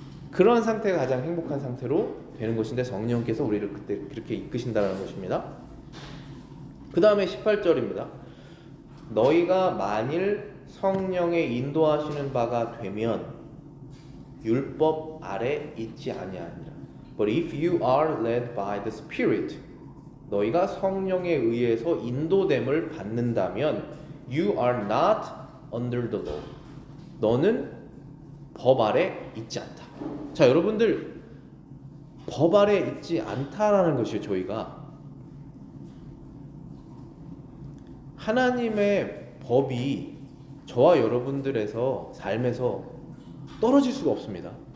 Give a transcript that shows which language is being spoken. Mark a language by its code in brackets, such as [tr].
[ko] 그런 상태가 가장 행복한 상태로 되는 것인데 성령께서 우리를 그때 그렇게 이끄신다는 것입니다. 그 다음에 18절입니다. 너희가 만일 성령의 인도하시는 바가 되면 율법 아래 있지 아니하니라. [en] But if you are led by the Spirit, [ko] 너희가 성령에 의해서 인도됨을 받는다면 [en] you are not under the law. [ko] 너는 법 아래 있지 않다. 자, 여러분들, 법 아래 있지 않다라는 것이 저희가 하나님의 법이 저와 여러분들에서 삶에서 떨어질 수가 없습니다.